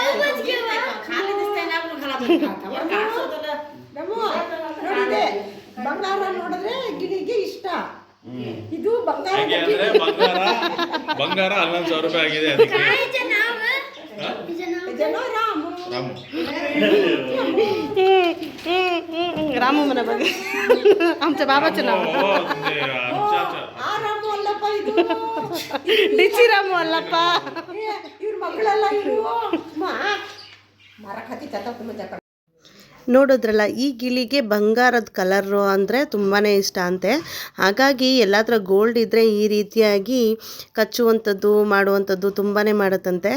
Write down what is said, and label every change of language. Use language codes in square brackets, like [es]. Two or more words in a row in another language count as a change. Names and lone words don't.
[kn] ಬಂಗಾರ ನೋಡಿದ್ರೆ ಗಿಳಿಗೆ ಇಷ್ಟ. ಇದು ಬಂಗಾರ ಹಂಗೆ ಅಂದ್ರೆ ಬಂಗಾರ 11,000 ರೂಪಾಯಿ ಆಗಿದೆ ಅದಕ್ಕೆ. ರಾಮು [mr] रामू मना बघ आमच्या बाबाचं नाव [kn] ಆ ರಾಮು ಅಲ್ಲಪ್ಪ, ಇದು ಡಿಸಿ ರಾಮು ಅಲ್ಲಪ್ಪ. ಇವ್ರ ಮಕ್ಕಳೆಲ್ಲ ಇವರು ಮರಕ್ಕೆ ಹತ್ತಿತ್ತ ತುಂಬ ಜಕ. ನೋಡಿದ್ರಲ್ಲ, ಈ ಗಿಳಿಗೆ ಬಂಗಾರದ ಕಲರು ಅಂದರೆ ತುಂಬಾ ಇಷ್ಟ ಅಂತೆ. ಹಾಗಾಗಿ ಎಲ್ಲಾತ್ರ ಗೋಲ್ಡ್ ಇದ್ದರೆ ಈ ರೀತಿಯಾಗಿ ಕಚ್ಚುವಂಥದ್ದು ಮಾಡುವಂಥದ್ದು ತುಂಬಾ ಮಾಡುತ್ತಂತೆ.